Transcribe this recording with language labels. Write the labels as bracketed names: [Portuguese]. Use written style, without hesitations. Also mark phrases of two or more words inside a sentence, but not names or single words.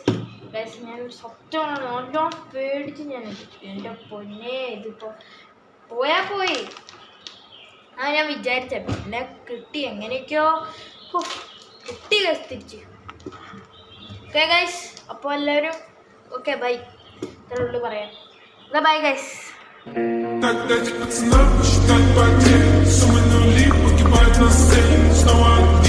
[Malayalam] ഗൈസ്, ഞാൻ സത്യമാണ് നല്ലോണം പേടിച്ച് ഞാൻ എൻ്റെ പൊന്നെ, ഇതിപ്പോൾ പോയാൽ പോയി. ഞാൻ വിചാരിച്ച പിന്നെ കിട്ടി, എങ്ങനെയൊക്കെയോ കിട്ടി ഗൈസ് തിരിച്ച്. [English] okay guys, [Malayalam] അപ്പോൾ എല്ലാവരും [English] okay bye, [Malayalam] ഇത്രേ ഉള്ളൂ പറയാം. [English] bye guys. [Russian] Так дать пацанам посчитать потери. Суммы нули погибают на сцене. Снова